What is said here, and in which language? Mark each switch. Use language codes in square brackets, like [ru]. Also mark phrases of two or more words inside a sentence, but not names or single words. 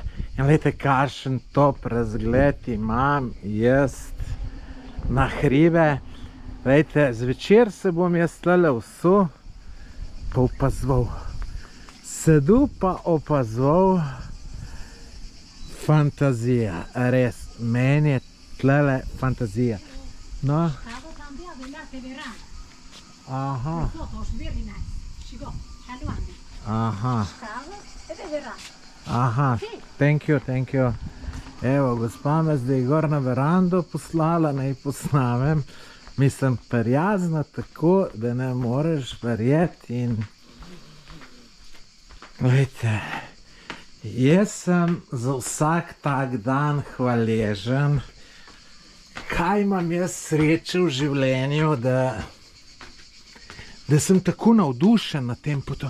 [sl] In lejte, kakšen top razgled imam jaz na hribe. Lejte, zvečer se bom jaz tlele vsul pa opazoval. Sedel pa opazoval, fantazija, res, meni je tlele fantazija. No. Aha. [en] Aha. Aha, thank you. [sl] Evo, gospa me zdaj gor na verando poslala, naj posnamem. Mislim, prijazna tako, da ne moreš verjeti in glejte, jaz sem za vsak tak dan hvaležen, kaj imam jaz sreče v življenju, da sem tako navdušen na tem potu.